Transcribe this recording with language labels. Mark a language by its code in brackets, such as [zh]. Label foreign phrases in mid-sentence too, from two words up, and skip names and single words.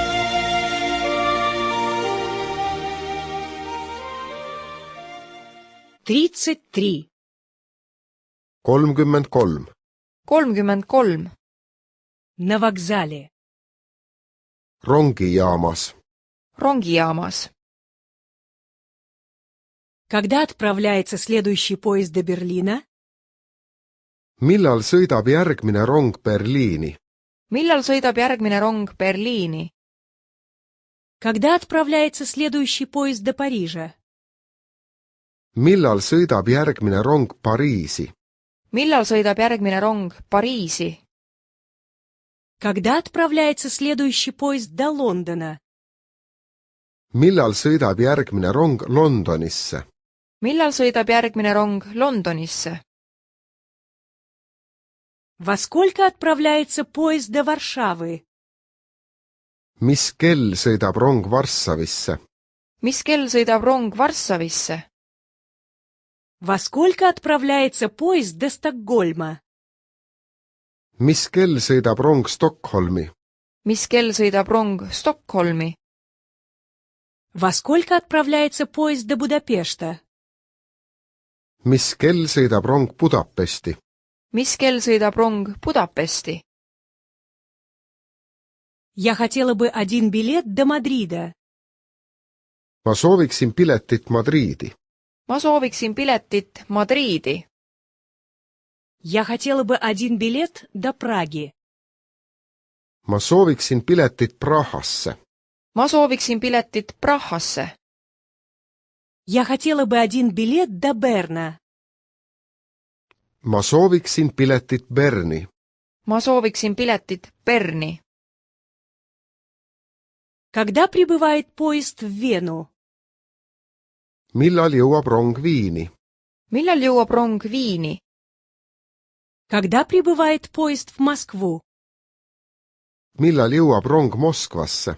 [ru] 33. 33. 33. На вокзале. [et] rongijaamas. rongijaamas. [ru] Когда отправляется следующий поезд до Берлина? [et] millal sõidab järgmine rong Berliini? millal sõidab järgmine rong Berliini? [ru] Когда отправляется следующий поезд до Парижа? [et] millal sõidab järgmine rong Pariisi? millal sõidab järgmine rong Pariisi? [ru] Когда отправляется следующий поезд до Лондона? [et] millal sõidab järgmine rong Londonisse? millal sõidab järgmine rong Londonisse? [ru] Во сколько отправляется поезд до Варшавы? [et] mis kell sõidab rong Varssavisse? mis kell sõidab rong Varssavisse? [ru] Во сколько отправляется поезд до Стокгольма? [et] mis kell sõidab rong Stockholmi? mis kell sõidab rong Stockholmi? [ru] Во сколько отправляется поезд до Будапешта? [et] mis kell sõidab rong Budapesti? mis kell sõidab rong Budapesti? [ru] Я хотела бы один билет до Мадрида. [et] ma sooviksin piletit Madriidi. ma sooviksin piletit Madriidi. [ru] Я хотела бы один билет до Праги. [et] ma sooviksin piletit Prahasse. ma sooviksin piletit Prahasse. [ru] Я хотела бы один билет до Берна. [et] ma sooviksin piletit Berni. ma sooviksin piletit Berni. [ru] Когда прибывает поезд в Вену? [et] millal jõuab rong Viini? millal jõuab rong Viini? [ru] Когда прибывает поезд в Москву? [et] millal jõuab rong Moskvasse?